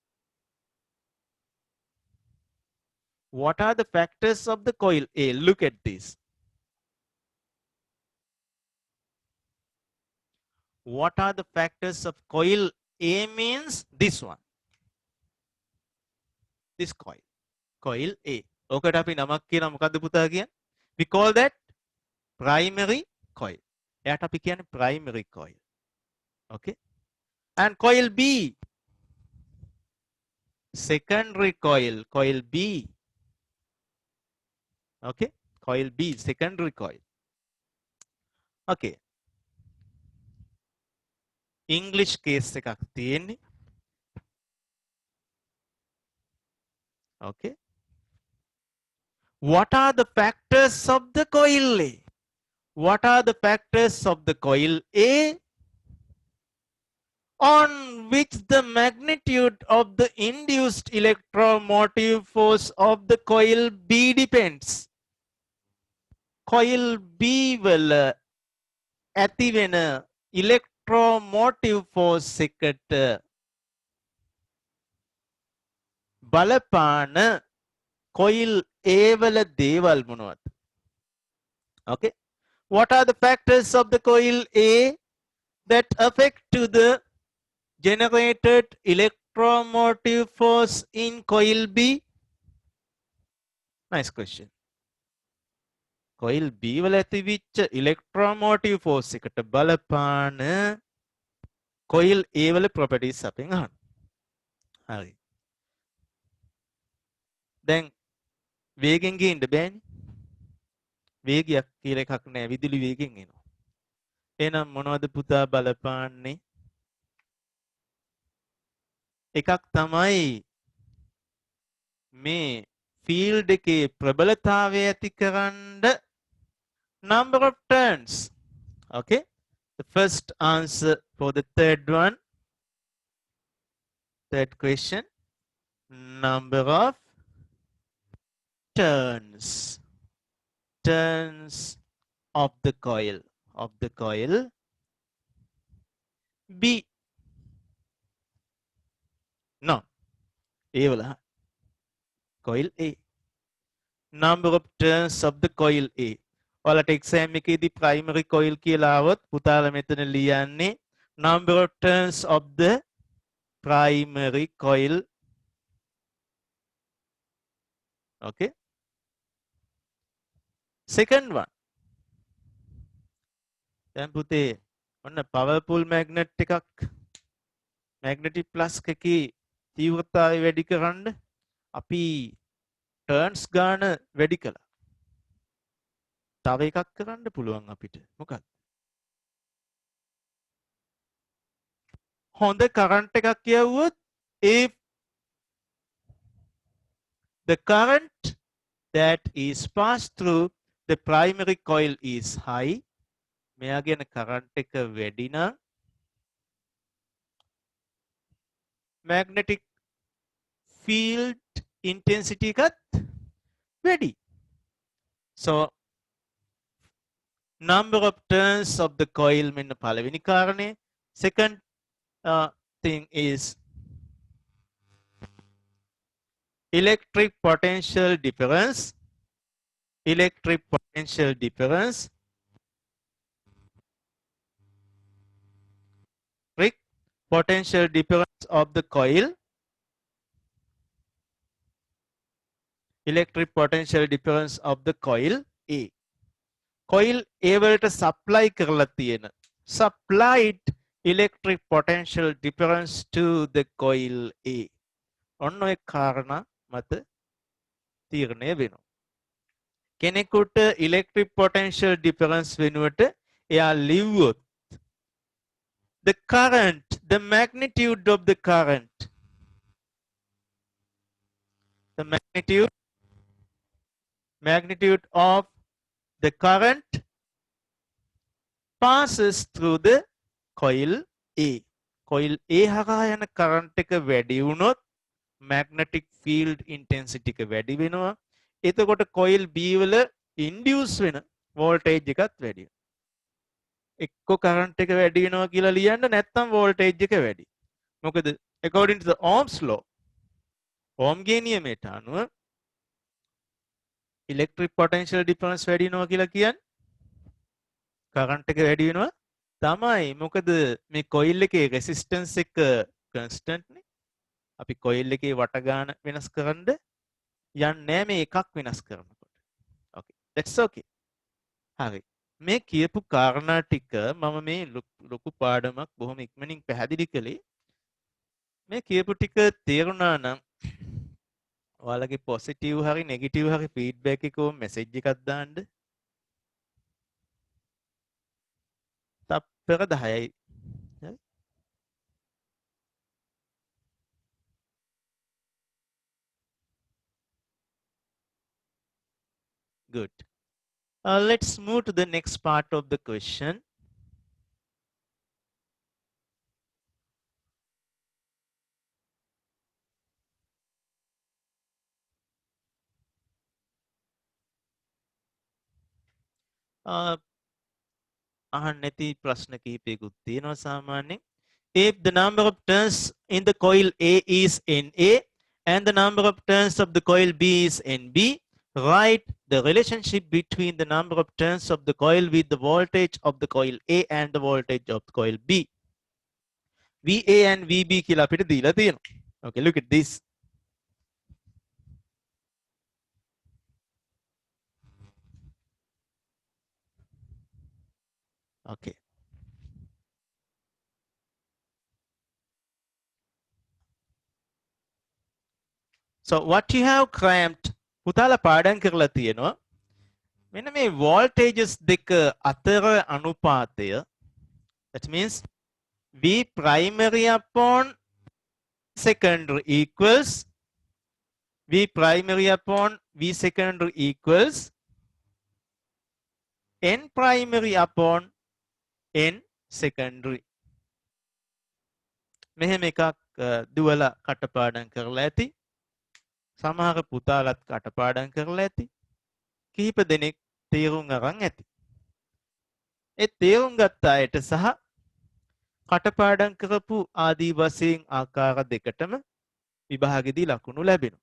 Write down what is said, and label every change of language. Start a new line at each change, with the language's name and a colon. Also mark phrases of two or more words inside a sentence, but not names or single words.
English: What are the factors of the coil A? Look at this. What are the factors of coil A means this one. This coil. Coil A.
Sinhala: ඔකට අපි නමක් කියන මොකද්ද පුතා කියන්නේ?
English: We call that primary coil.
Sinhala: එයාට අපි කියන්නේ
English: primary coil. Okay. And coil B. Secondary coil. Coil B. Okay. Coil B. Secondary coil. Okay. English case
Sinhala: එකක් තියෙන්නේ.
English: Okay. What are the factors of the coil A? What are the factors of the coil A on which the magnitude of the induced electromotive force of the coil B depends? Coil B
Sinhala: වල ඇති වෙන
English: electromotive force
Sinhala: එකට බලපාන
English: coil A
Sinhala: වල දේවල් මොනවද?
English: Okay. What are the factors of the coil A that affect to the generated electromotive force in coil B? Nice question. Coil B
Sinhala: වල ඇතිවිච්ච
English: electromotive force
Sinhala: එකට බලපාන
English: coil A
Sinhala: වල properties අපෙන් අහන්න. හරි. දැන් වේගෙන් ගින්න බෑනේ. වේගයක් කියලා එකක් නැහැ. විදුලි වේගෙන් එනවා. එහෙනම් මොනවද පුතා බලපාන්නේ? එකක් තමයි මේ field එකේ ප්‍රබලතාවය ඇති කරන්න
English: number of turns. Okay. The first answer for the third one. Third question. Number of turns. Turns of the coil. Of the coil B. No. A wala. Coil A. Number of turns of the coil A.
Sinhala: ඔයාලට exam එකේදී
English: primary coil
Sinhala: කියලා આવොත් පුතාලා මෙතන ලියන්නේ
English: number of turns of the primary coil. Okay. Second one.
Sinhala: දැන් පුතේ ඔන්න
English: powerful magnet
Sinhala: එකක්
English: magnetic flux
Sinhala: එකේ තීව්‍රතාවය වැඩි කරන්න අපි turns ගාන වැඩි කළා. තව එකක් කරන්න පුළුවන් අපිට. මොකක්ද? හොඳ current එකක් යවුවොත්
English: if the current that is passed through the primary coil is high,
Sinhala: මෙයා කියන current එක වැඩි නම්
English: magnetic field intensity
Sinhala: එකත් වැඩි.
English: So number of turns of the coil
Sinhala: මෙන්න පළවෙනි කාරණේ.
English: Second thing is electric potential difference. Electric potential difference. Electric potential difference of the coil. Electric potential difference of the coil A. Coil A
Sinhala: වලට supply කරලා තියෙන
English: supplied electric potential difference to the coil A.
Sinhala: ඔන්න ඔය කාරණා මත තීරණය වෙනවා. කෙනෙකුට electric potential difference වෙනුවට එයා ලිව්වොත්
English: the current, the magnitude of the current, the magnitude of the current passes through the coil A. coil A
Sinhala: හරහා යන current එක වැඩි වුණොත්
English: magnetic field intensity
Sinhala: එක වැඩි වෙනවා. එතකොට
English: coil B
Sinhala: වල induce වෙන voltage එකත් වැඩි වෙනවා. එක්ක current එක වැඩි වෙනවා කියලා ලියන්න නැත්නම් voltage එක වැඩි.
English: මොකද according to the Ohm's law,
Sinhala: Ohmගේ නියමයට අනුව
English: electric potential difference
Sinhala: වැඩි වෙනවා කියලා කියන්නේ current එක වැඩි වෙනවා තමයි. මොකද මේ coil එකේ resistance එක constant නේ. අපි coil එකේ වට ගාන වෙනස් කරන්න යන්නේ නැහැ මේ එකක් වෙනස් කරනකොට.
English: okay, that's okay. හරි.
Sinhala: මේ කියපු කාරණා ටික මම මේ ලොකු පාඩමක් බොහොම ඉක්මනින් පැහැදිලි කළේ. මේ කියපු ටික තේරුණා නම් ඔයාලගේ පොසිටිව් හරි නෙගටිව් හරි ෆීඩ්බැක් එකක මෙසේජ් එකක් දාන්න. තප්පර 10යි.
English: good. Let's move to the next part of the question.
Sinhala: අහන්නේති ප්‍රශ්න කිහිපයකුත් තියෙනවා සාමාන්‍යයෙන්.
English: If the number of turns in the coil A is NA and the number of turns of the coil B is NB, write the relationship between the number of turns of the coil with the voltage of the coil A and the voltage of the coil B. VA and VB
Sinhala: කියලා අපිට දීලා තියෙනවා.
English: Okay, look at this. Okay. So what you have cramped
Sinhala: පුතාලා පාඩම් කරලා තියෙනවා මෙන්න මේ voltages දෙක අතර අනුපාතය,
English: that means V primary upon secondary equals V primary upon V secondary equals N primary upon N secondary.
Sinhala: මෙහෙම එකක් දුවලා කටපාඩම් කරලා ඇති. සමහර පුතාලත් කටපාඩම් කරලා ඇති. කිහිප දෙනෙක් තේරුම් අරන් ඇති. ඒ තේරුම් ගත්ත අයට සහ කටපාඩම් කරපු ආදී වශයෙන් ආකාර දෙකටම විභාගෙදී ලකුණු ලැබෙනවා.